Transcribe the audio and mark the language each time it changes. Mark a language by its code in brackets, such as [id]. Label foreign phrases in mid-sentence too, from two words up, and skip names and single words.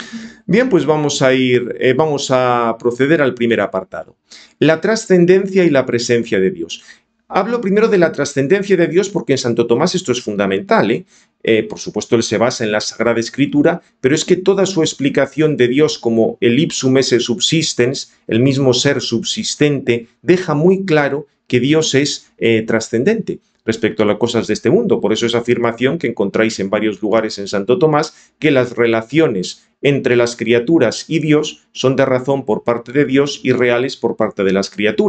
[es] Bien, pues vamos a proceder al primer apartado. La trascendencia y la presencia de Dios. Hablo primero de la trascendencia de Dios porque en Santo Tomás esto es fundamental. Por supuesto, él se basa en la Sagrada Escritura, pero es que toda su explicación de Dios como el [la] ipsum esse subsistens, [es] el mismo ser subsistente, deja muy claro que Dios es trascendente respecto a las cosas de este mundo. Por eso esa afirmación que encontráis en varios lugares en Santo Tomás, que las relaciones entre las criaturas y Dios son de razón por parte de Dios y reales por parte de las criaturas.